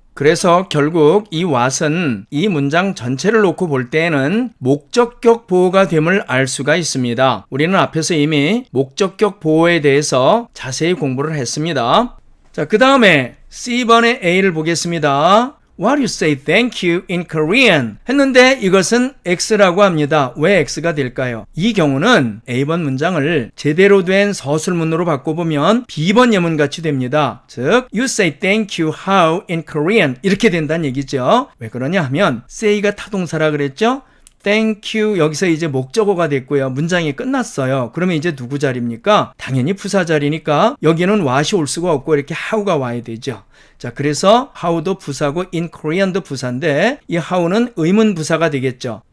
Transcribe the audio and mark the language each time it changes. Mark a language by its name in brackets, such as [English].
[Korean] 그래서 결국 이 what은 이 문장 전체를 놓고 볼 때에는 목적격 보호가 됨을 알 수가 있습니다. 우리는 앞에서 이미 목적격 보호에 대해서 자세히 공부를 했습니다. 자, 그 다음에 C번의 A를 보겠습니다. [English] What do you say thank you in Korean? [Korean] 했는데 이것은 X라고 합니다. 왜 X가 될까요? 이 경우는 A번 문장을 제대로 된 서술문으로 바꿔보면 B번 예문 같이 됩니다. 즉, [English] you say thank you how in Korean [Korean] 이렇게 된다는 얘기죠. 왜 그러냐 하면 say가 타동사라 그랬죠? Thank you 여기서 이제 목적어가 됐고요. 문장이 끝났어요. 그러면 이제 누구 자리입니까? 당연히 부사 자리니까 여기는 what이 올 수가 없고 이렇게 how가 와야 되죠. 자, 그래서 how도 부사고 in Korean도 부사인데 이 how는 의문 부사가 되겠죠.